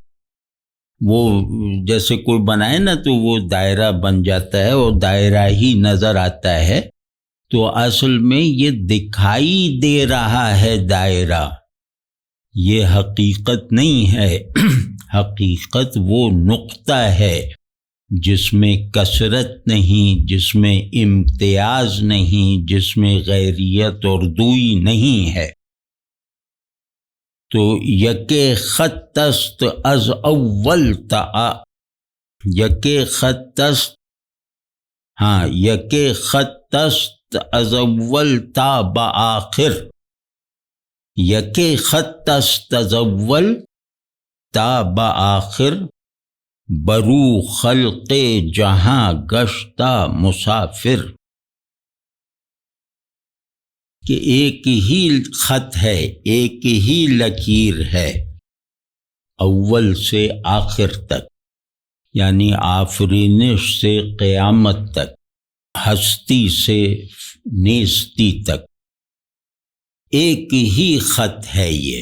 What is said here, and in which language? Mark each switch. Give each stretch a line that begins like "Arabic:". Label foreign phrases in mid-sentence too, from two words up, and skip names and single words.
Urdu: وہ جیسے کوئی بنائے نا تو وہ دائرہ بن جاتا ہے اور دائرہ ہی نظر آتا ہے، تو اصل میں یہ دکھائی دے رہا ہے دائرہ، یہ حقیقت نہیں ہے۔ حقیقت وہ نقطہ ہے جس میں کثرت نہیں، جس میں امتیاز نہیں، جس میں غیریت اور دوئی نہیں ہے۔
Persian: تو یک خط است از اول تا یک خط است، ہاں یک خط است از اول تا بآخر، یک خط است از اول تا بآخر، برو خلق جہاں گشتہ مسافر،
Urdu: کہ ایک ہی خط ہے، ایک ہی لکیر ہے اول سے آخر تک، یعنی آفرینش سے قیامت تک، ہستی سے نیستی تک، ایک ہی خط ہے یہ۔